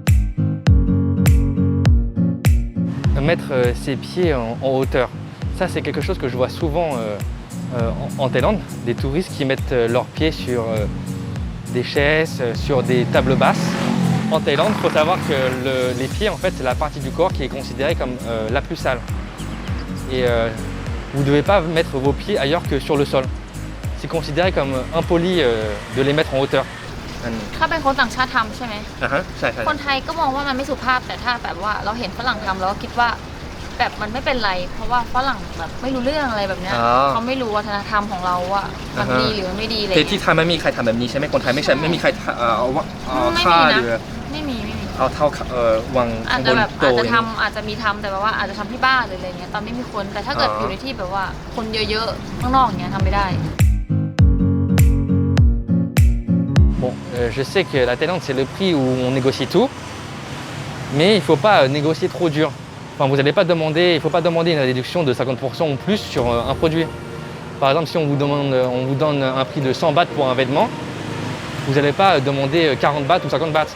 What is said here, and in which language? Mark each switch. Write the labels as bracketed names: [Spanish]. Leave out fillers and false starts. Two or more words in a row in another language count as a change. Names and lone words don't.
[French] Mettre ses pieds en hauteur, ça c'est quelque chose que je vois souvent en Thaïlande, des touristes qui mettent leurs pieds sur des chaises, sur des tables basses. En Thaïlande, il faut savoir que les pieds en fait c'est la partie du corps qui est considérée comme la plus sale. Et vous ne devez pas mettre vos pieds ailleurs que sur le sol. C'est considéré comme impoli de les mettre en hauteur. [Thai] ถ้าเป็นคนต่างชาติทำใช่ไหม ใช่ คนไทยก็มองว่ามันไม่สุภาพแต่ถ้าแบบว่าเราเห็นฝรั่งทำแล้วคิดว่าแบบมันไม่เป็นไรเพราะว่าฝรั่งแบบไม่รู้เรื่องอะไรแบบเนี้ยเขาไม่รู้วัฒนธรรมของเราว่ามันดีหรือมันไม่ดีอะไร ที่ไทยไม่มีใครทำแบบนี้ใช่ไหมคนไทยไม่มีใครเอาผ้าหรือ ไม่มี เอาเท้าวาง อาจ บ จะ น แบบ โต๊ะ อาจจะมีทำแต่แบบว่าอาจจะทำที่บ้านหรืออะไรเงี้ยตอนไม่มีคนแต่ถ้าเกิดอยู่ในที่แบบว่าคนเยอะๆข้างนอกเงี้ยทำไม่ได้ [French] Bon, je sais que la Thaïlande c'est le prix où on négocie tout, mais il ne faut pas négocier trop dur. Enfin, vous n'allez pas demander, il ne faut pas demander une réduction de 50% ou plus sur un produit. Par exemple, si on vous donne un prix de 100 bahts pour un vêtement, vous n'allez pas demander 40 bahts ou 50 bahts.